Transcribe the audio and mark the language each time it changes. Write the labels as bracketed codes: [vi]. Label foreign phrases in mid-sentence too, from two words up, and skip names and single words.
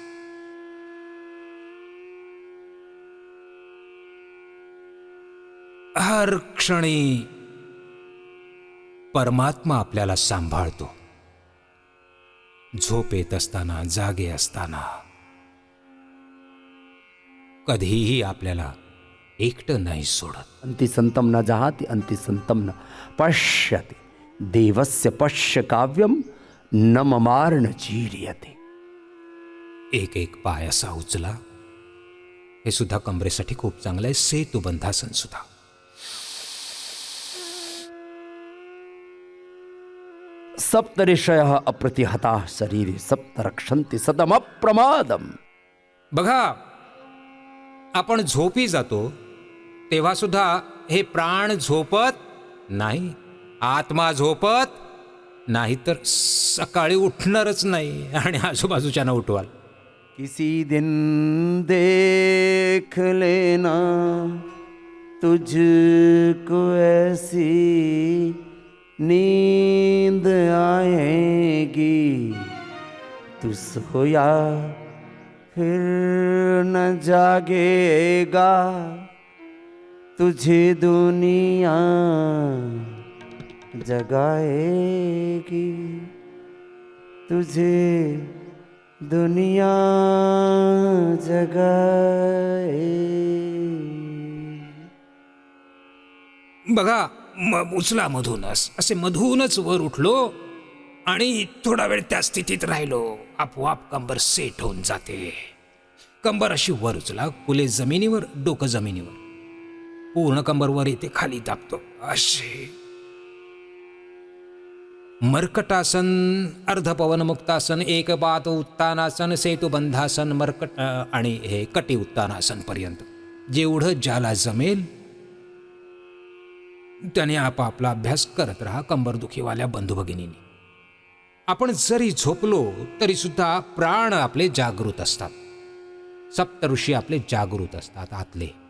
[mr] हर क्षणी परमात्मा आपल्याला सांभाळतो. झोप येत असताना, जागे असताना कधीही आपल्याला एकटं नाही सोडत. [sa] अंतिसंतं न जहाति अंतिसंतं न पश्यति, देवस्य पश्य काव्यम न ममार न जीर्यते. [mr] एक एक पाय असा उचला. हे सुद्धा कमरेसाठी खूप चांगलं आहे. सेतुबंधासन सुद्धा. [sa] सप्त ऋषयः अप्रतिहताः शरीरे सप्त रक्षन्ति सतम अप्रमादम. [mr] बघा, आपण झोपी जातो तेव्हा सुद्धा हे प्राण झोपत नाही, आत्मा झोपत नाही, तर सकाळी उठणारच नाही आणि आजूबाजूच्यांना उठवाल. [hi] किसी दिन देख लेना तुझको ऐसी नींद आएगी, तू सोया फिर न जागेगा, तुझे दुनिया जगाएगी, तुझे दुनिया जगाएगी. [mr] बघा, उचला मधूनच, असे मधूनच वर उठलो आणि थोडा वेळ त्या स्थितीत राहिलो. आपोआप कंबर सेट होऊन जाते. कंबर अशी वर उचला, कुले जमिनीवर, डोकं जमिनीवर, पूर्ण कंबर वर येते, खाली दाबतो असे. मर्कटासन, अर्धपवन मुक्तासन, एकपात उत्तानासन, सेतुबंधासन, मर्कट आणि हे कटी उत्तानासन पर्यंत जेवढं ज्याला जमेल त्याने आपापला अभ्यास करत राहा. कंबरदुखीवाल्या बंधू भगिनींनी, आपण जरी झोपलो तरी सुद्धा प्राण आपले जागृत असतात. सप्तऋषी आपले जागृत असतात आतले.